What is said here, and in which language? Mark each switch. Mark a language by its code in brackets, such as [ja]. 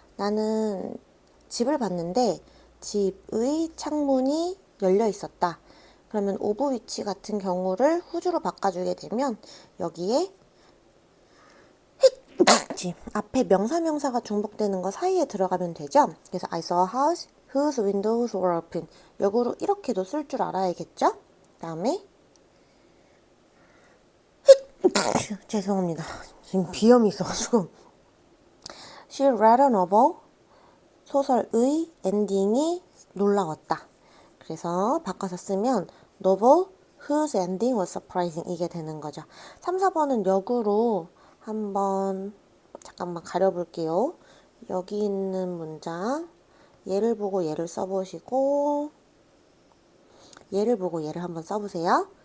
[ko] 나는 집을 봤는데 집의 창문이 열려 있었다. 그러면 오브 위치 같은 경우를 후주로 바꿔주게 되면 여기에 앞에 명사가 중복되는 거 사이에 들어가면 되죠. 그래서 [en] I saw a house whose windows were open. [ko] 역으로 이렇게도 쓸 줄 알아야겠죠. 그 다음에 죄송합니다. 지금 비염이 있어가지고 [en] She read a novel. [ko] 소설의 엔딩이 놀라웠다. 그래서 바꿔서 쓰면 [en] novel whose ending was surprising [ko] 이게 되는 거죠. 3, 4번은 역으로 한번 잠깐만 가려볼게요. 여기 있는 문장 얘를 보고 얘를 써보시고 얘를 보고 얘를 한번 써보세요.